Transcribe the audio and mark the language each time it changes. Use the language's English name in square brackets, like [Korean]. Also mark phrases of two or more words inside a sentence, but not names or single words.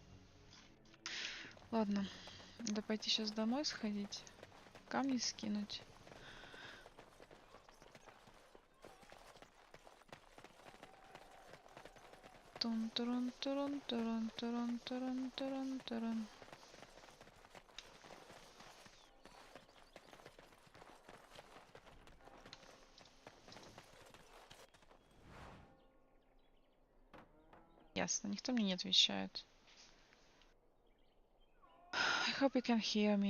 [Russian] Ладно, надо пойти сейчас домой сходить. Камни скинуть. Тун-турун-турун-турун-турун-турун-турун-турун. Ясно, никто мне не отвечает. [English] I hope you can hear me.